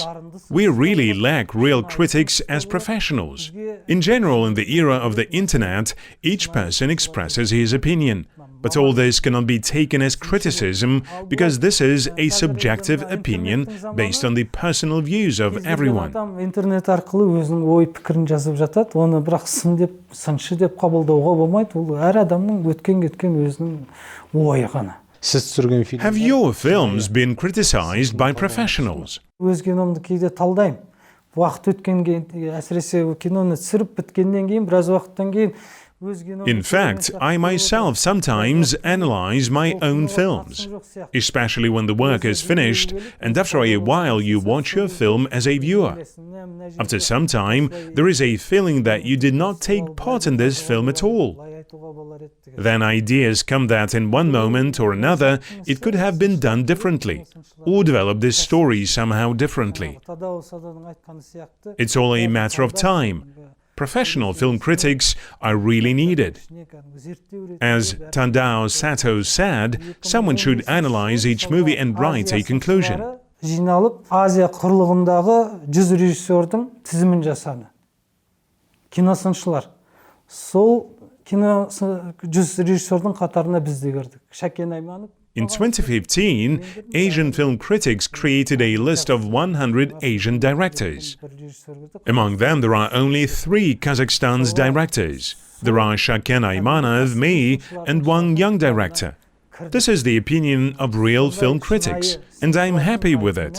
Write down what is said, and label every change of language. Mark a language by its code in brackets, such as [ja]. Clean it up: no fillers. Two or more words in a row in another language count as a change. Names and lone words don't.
[en] We really lack real critics as professionals. In general, in the era of the internet, each person expresses his opinion. But all this cannot be taken as criticism because this is a subjective opinion based on the personal views of everyone. [kk] Интернет арқылы өзінің ой пікірін жазып жатады, оны бірақ сын деп, сыншы деп қабылдауға болмайды. Ол әр адамның өткен өзінің ойы ғана. [en] Have your films been criticized by professionals? [kk] Өз киномды кейде талдаймын. Уақыт өткенге, әсіресе киноны түсіріп біткеннен кейін, біраз уақыттан кейін [en] In fact, I myself sometimes analyze my own films, especially when the work is finished and after a while you watch your film as a viewer. After some time, there is a feeling that you did not take part in this film at all. Then ideas come that in one moment or another it could have been done differently, or develop this story somehow differently. It's all a matter of time. Professional film critics are really needed. As Tadao Sato said, someone should analyze each movie and write a conclusion. [kk] Жиналып, Азия құрлығындағы 100 режиссердің тізімін жасады. Киносыншылар. Сол 100 режиссердің қатарына біз де кірдік. Шәкен Айманов. [en] In 2015, Asian film critics created a list of 100 Asian directors. Among them, there are only 3 Kazakhstan's directors. There are Shaken Aymanov, me, and one young director. This is the opinion of real film critics, and I'm happy with it.